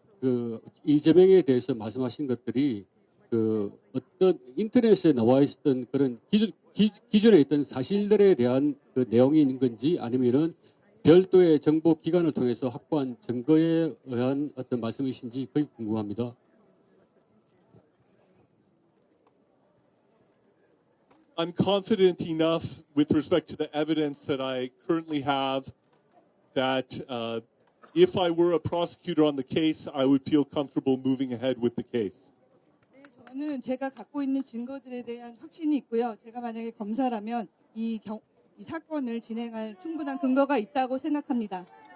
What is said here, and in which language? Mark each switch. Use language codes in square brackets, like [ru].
[ko] 그 이재명에 대해서 말씀하신 것들이 그 어떤 인터넷에 나와 있었던 그런 기존에 있던 사실들에 대한 그 내용이 있는 건지 아니면은 별도의 정보 기관을 통해서 확보한 증거에 의한 어떤 말씀이신지 그게 궁금합니다. [en] I'm confident enough with respect to the evidence that I currently have that if I were a prosecutor on the case, I would feel comfortable moving ahead with the case. [ko] 네, 저는 제가 갖고 있는 증거들에 대한 확신이 있고요. 제가 만약에 검사라면 이 사건을 진행할 충분한 근거가 있다고 생각합니다.